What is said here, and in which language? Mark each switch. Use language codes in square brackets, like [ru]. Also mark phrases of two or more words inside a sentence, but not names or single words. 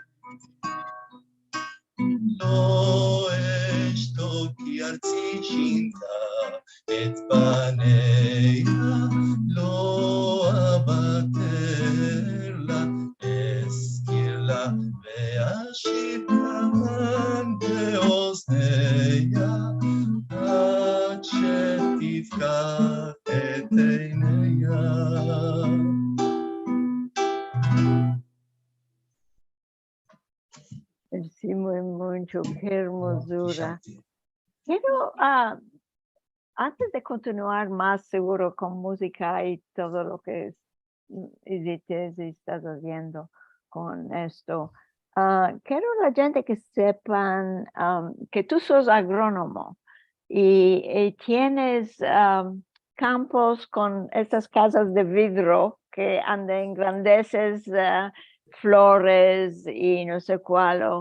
[he] לא אשתוק כי ארצי שינתה את פניה, לא אוותר לה, אזכיר לה ואשיר כאן באוזניה, עד שתפקח את עיניה. [es] Sí, mucho, qué hermosura. Quiero, antes de continuar más seguro con música y todo lo que estás haciendo con esto, quiero la gente que sepan que tú sos agrónomo y tienes campos con estas casas de vidrio que engrandeces flores y no sé cuál.